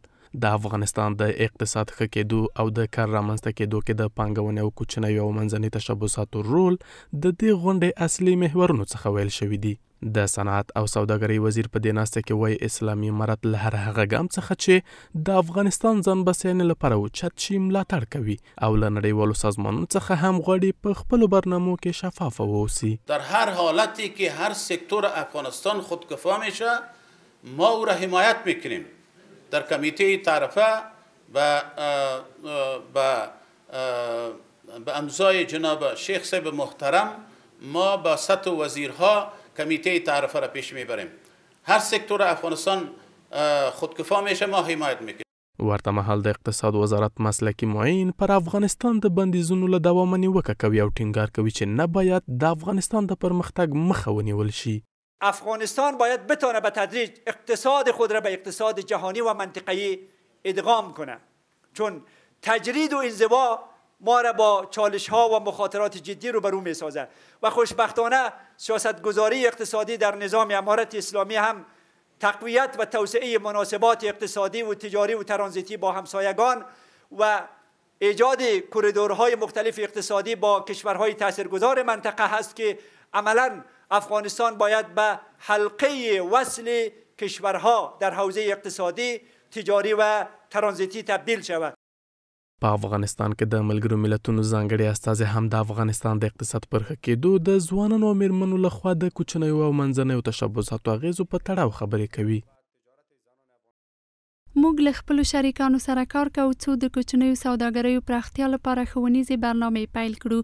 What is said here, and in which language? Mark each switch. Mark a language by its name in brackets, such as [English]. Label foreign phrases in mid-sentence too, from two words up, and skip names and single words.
[Pashto] د افغانستان د اقتصاد ښه کېدو او د کار رامنځته کېدو کې د پانګونې او کوچنیو او منځني تشبثاتو رول د دې غونډې اصلي محورونو څخه ویل شوي دي. د صنعت او سوداګرۍ وزیر په دې ناسته کې وایي اسلامي امارت له هر هغه ګام څخه چې د افغانستان ځان بسیاینې لپاره اوچت شي ملاتړ کوي او له نړیوالو سازمانونو څخه هم غواړي په خپلو برنامو کې شفافه واوسي. [Persian] در هر حالتی که هر سکتور افغانستان خودکفا میشه ما او را حمایت میکنیم. در کمیته تعرفه به امضای جناب شیخ صاحب محترم ما با سطح وزیرها کمیته تعرفه را پیش میبریم. هر سکتور افغانستان خودکفا میشه ما حمایت میکنیم. [Pashto] ورته مهال د اقتصاد وزارت مسلکی معین پر افغانستان د بندیزونو له دوامه نیوکه کوي او ټینګار کوي چې نه باید د افغانستان د پرمختګ مخه ونیول شي. [Persian] افغانستان باید بتونه به تدریج اقتصاد خود را به اقتصاد جهانی و منطقه‌ای ادغام کنه، چون تجرید و انزوا ما را با چالش ها و مخاطرات جدی روبرو می سازد و خوشبختانه سیاستگذاری اقتصادی در نظام امارت اسلامی هم تقویت و توسعه مناسبات اقتصادی و تجاری و ترانزیتی با همسایگان و ایجاد کوریدورهای مختلف اقتصادی با کشورهای تاثیرگذار منطقه هست که عملاً افغانستان باید به حلقه وصل کشورها در حوزه اقتصادی، تجاری و ترانزیتی تبدیل شود. [Pashto] په افغانستان کې د ملګرو ملتونو ځانګړي استازي هم د افغانستان د اقتصاد پر ښه کېدو د ځوانانو او میرمنو لخوا د کوچنیو او منځنیو تشبثاتو اغیزو په تړاو خبرې کوي. موږ له خپلو شریکانو سره کار کوو څو د کوچنیو سوداګریو پراختیا لپاره ښوونیزې برنامې پیل کړو.